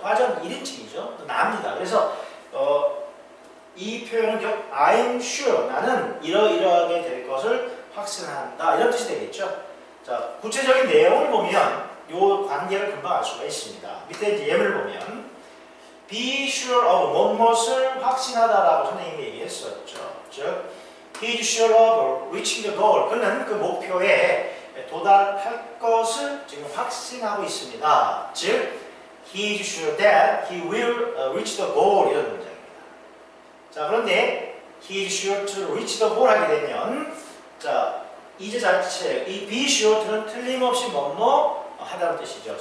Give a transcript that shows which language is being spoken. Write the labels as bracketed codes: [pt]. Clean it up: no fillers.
[ko] 화자는 1인칭이죠. 나입니다. 그래서 이 표현은 결국 [en] I'm sure, [ko] 나는 이러이러하게 될 것을 확신한다 이런 뜻이 되겠죠. 자, 구체적인 내용을 보면 이 관계를 금방 알 수가 있습니다. 밑에 이제 예문을 보면 be sure of 무엇을 확신하다라고 선생님이 얘기했었죠. 즉, [en] he is sure of reaching the goal. [ko] 그는 그 목표에 도달할 것을 지금 확신하고 있습니다. 즉, [en] he is sure that he will reach the goal [ko] 이런 문장입니다. 자, 그런데 [en] he is sure to reach the goal [ko] 하게 되면 자, 이제 자체 이 be sure to는 틀림없이 뭐뭐 하다는 뜻이죠.